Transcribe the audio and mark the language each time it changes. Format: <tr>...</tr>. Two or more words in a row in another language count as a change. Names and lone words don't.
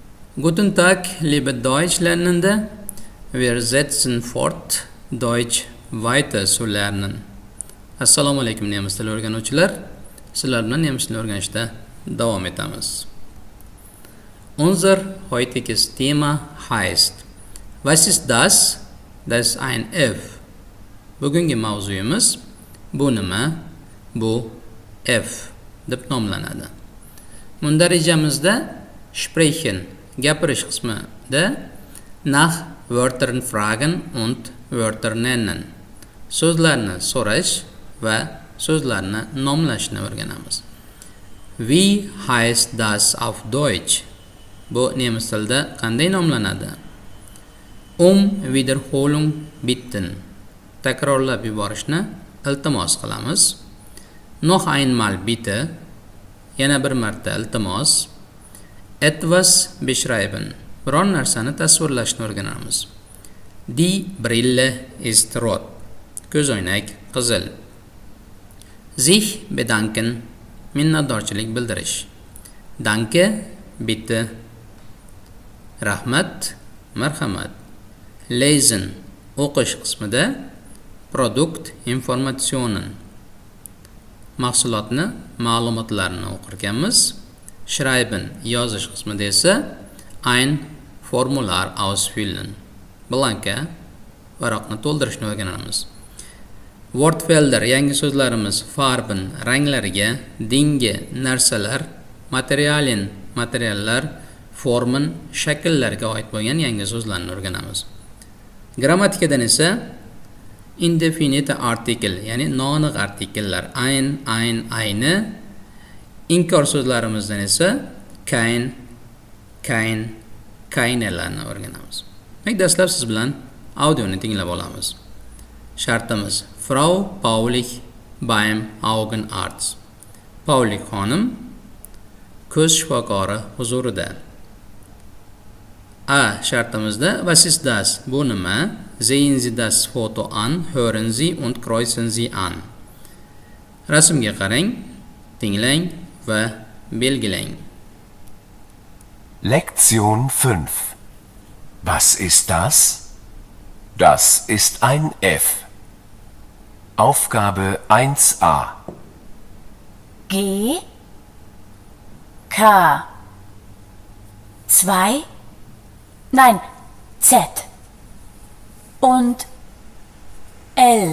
<de>Guten Tag, liebe Deutschlernende. Wir setzen fort, Deutsch weiter zu lernen.</de> <uz>Assalomu alaykum nemis tili o'rganuvchilar. Sizlar bilan nemis tilini o'rganishda davom etamiz.</uz> <de>Unser heutiges Thema heißt: Was ist das? Das ist ein F.</de> <uz>Bugungi mavzuyimiz bu nima? Bu F deb nomlanadi. Bunda rejamizda sprechen gapirish qismida</uz> <de>nach Wörtern fragen und Wörter nennen.</de> <uz>So'zlarni so'rash va so'zlarni nomlashni o'rganamiz.</uz> <de>Wie heißt das auf Deutsch?</de> <uz>Bu nemis tilida qanday nomlanadi?</uz> <de>Wiederholung bitten.</de> <uz>Takrorlab yuborishni iltimos qilamiz.</uz> <de>Noch einmal bitte.</de> <uz>Yana bir marta iltimos.</uz> <de>Etwas beschreiben.</de> <uz>Biron narsani tasvirlashni o'rganamiz.</uz> <de>Die Brille ist rot.</de> <uz>Ko'zoynak qizil.</uz> <de>Sich bedanken.</de> <uz>Minnatdorchilik bildirish.</uz> <de>Danke, bitte.</de> <uz>Rahmat, marhamat. Lesen, o'qish qismida</uz> <de>Produkt Informationen.</de> <uz>Mahsulotni, ma'lumotlarni o'qirkanmiz. Schreiben, yozish qismida esa</uz> <de>ein Formular ausfüllen.</de> <uz>Blanka, varaqni to'ldirishni o'rganamiz. Wortfelder, yangi so'zlarimiz, Farben, ranglariga, Dinge, narsalar, Materialien, materiallar, Formen, shakllarga oid bo'lgan yangi so'zlarni o'rganamiz. Grammatikadan esa</uz> <de>indefinite artikel,</de> <uz>ya'ni noaniq artikellar,</uz> <de>ein, eine,</de> <uz>inkor so'zlarimizdan esa kein, keinelarni o'rganamiz. Dastlab siz bilan audioni tinglab olamiz. Shartimiz:</uz> <de>Frau Paulich beim Augenarzt.</de> <uz>Paulich xonim ko'z shifokori huzurida. A shartimizda</uz> <de>was ist das?</de> <uz>Bu nima?</uz> <de>Sehen Sie das Foto an, hören Sie und kreuzen Sie an.</de> <uz>Rasmga qarang, tinglang va belgilang.</uz> <de>Lektion 5. Was ist das? Das ist ein F. Aufgabe 1a. G K 2 Nein, Z und L.</de>